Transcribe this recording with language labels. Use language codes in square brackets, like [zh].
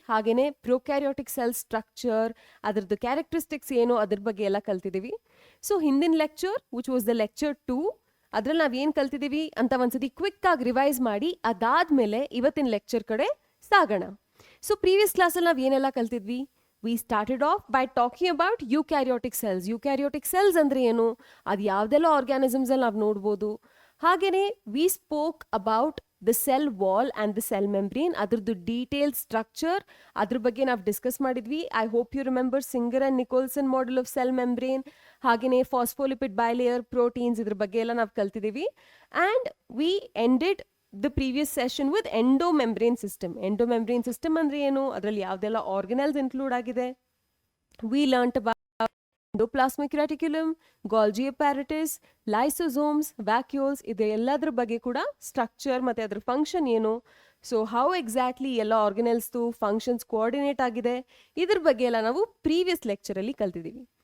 [kn] ಹಾಗೇನೆ prokaryotic cell structure, ಅದರದ್ದು characteristics ಏನು ಅದ್ರ ಬಗ್ಗೆ ಎಲ್ಲ ಕಲ್ತಿದ್ದೀವಿ. ಸೊ ಹಿಂದಿನ lecture which was the lecture 2, ಅದ್ರಲ್ಲಿ ನಾವು ಏನು ಕಲ್ತಿದ್ದೀವಿ ಅಂತ ಒಂದ್ಸತಿ ಕ್ವಿಕ್ ಆಗಿ ರಿವೈಸ್ ಮಾಡಿ ಅದಾದ್ಮೇಲೆ ಇವತ್ತಿನ ಲೆಕ್ಚರ್ ಕಡೆ ಸಾಗೋಣ. ಸೊ ಪ್ರೀವಿಯಸ್ ಕ್ಲಾಸಲ್ಲಿ ನಾವು ಏನೆಲ್ಲ ಕಲ್ತಿದ್ವಿ? [en] We started off by talking about eukaryotic cells. [kn] Eukaryotic cells ಅಂದ್ರೆ ಏನು, ಅದು ಯಾವುದೆಲ್ಲ ಆರ್ಗ್ಯಾನಿಸಮ್ಸ್ ಅಲ್ಲಿ ನಾವು ನೋಡ್ಬೋದು. [en] ಹಾಗೇನೆ we spoke about the cell wall and the cell membrane, ಅದ್ರದ್ದು detail structure [kn] ಅದ್ರ ಬಗ್ಗೆ ನಾವು ಡಿಸ್ಕಸ್ ಮಾಡಿದ್ವಿ. [en] I hope you remember Singer and Nicolson model of cell membrane, ಹಾಗೇನೆ phospholipid bilayer, proteins, [kn] ಇದ್ರ ಬಗ್ಗೆ ಎಲ್ಲ ನಾವು ಕಲ್ತಿದ್ದೀವಿ. [en] And we ended the previous session with endomembrane system. [kn] Endomembrane system ಅಂದ್ರೆ ಏನು, ಅದರಲ್ಲಿ ಯಾವುದೆಲ್ಲ ಆರ್ಗನೆಲ್ಸ್ ಇನ್ಕ್ಲೂಡ್ ಆಗಿದೆ. [en] We learnt about endoplasmic reticulum, Golgi apparatus, lysosomes, vacuoles, [kn] ಇದೆಲ್ಲದ್ರ ಬಗ್ಗೆ ಕೂಡ ಸ್ಟ್ರಕ್ಚರ್ ಮತ್ತೆ ಅದ್ರ ಫಂಕ್ಷನ್ ಏನು, ಸೊ ಹೌ ಎಕ್ಸಾಕ್ಟ್ಲಿ ಎಲ್ಲ ಆರ್ಗನೆಲ್ಸ್ದು ಫಂಕ್ಷನ್ಸ್ ಕೋಆರ್ಡಿನೇಟ್ ಆಗಿದೆ, ಇದ್ರ ಬಗ್ಗೆ ಎಲ್ಲ ನಾವು ಪ್ರೀವಿಯಸ್ ಲೆಕ್ಚರಲ್ಲಿ ಕಲ್ತಿದ್ದೀವಿ.